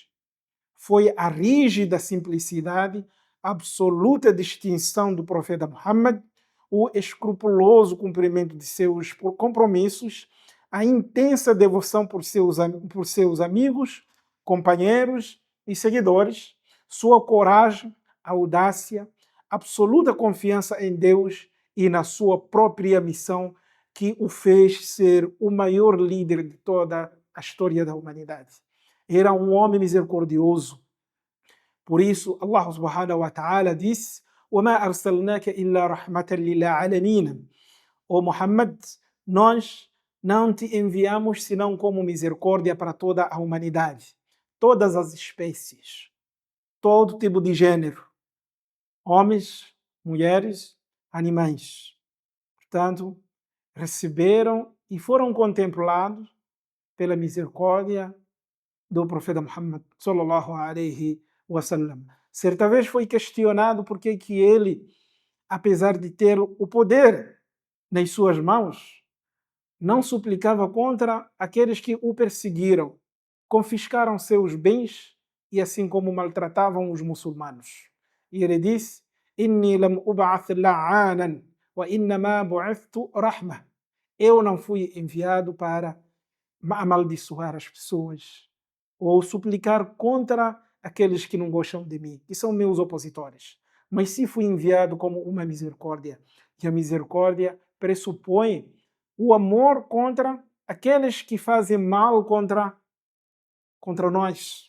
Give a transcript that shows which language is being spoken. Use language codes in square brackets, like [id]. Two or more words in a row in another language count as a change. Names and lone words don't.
[pt] Foi a rígida simplicidade, a absoluta distinção do profeta Muhammad, o escrupuloso cumprimento de seus compromissos, a intensa devoção por seus amigos, companheiros e seguidores, sua coragem, audácia, absoluta confiança em Deus e na sua própria missão que o fez ser o maior líder de toda a história da humanidade. Era um homem misericordioso. Por isso, [ar] الله سبحانه وتعالى disse: وَمَا أَرْسَلْنَاكَ إِلَّا رَحْمَةً لِلْعَالَمِينَ. [pt] Ó Muhammad, nós não te enviamos senão como misericórdia para toda a humanidade, todas as espécies, todo tipo de gênero, homens, mulheres, animais. Portanto, receberam e foram contemplados pela misericórdia do profeta Muhammad [ar] صلى الله عليه وسلم. [pt] Certa vez foi questionado por que ele, apesar de ter o poder nas suas mãos, não suplicava contra aqueles que o perseguiram, confiscaram seus bens e assim como maltratavam os muçulmanos. E ele disse: [ar] إني لم أبعث لعانا وإنما بعثت رحمة. [pt] Eu não fui enviado para amaldiçoar as pessoas ou suplicar contra aqueles que não gostam de mim, que são meus opositores. Mas sim fui enviado como uma misericórdia. E a misericórdia pressupõe o amor contra aqueles que fazem mal contra nós.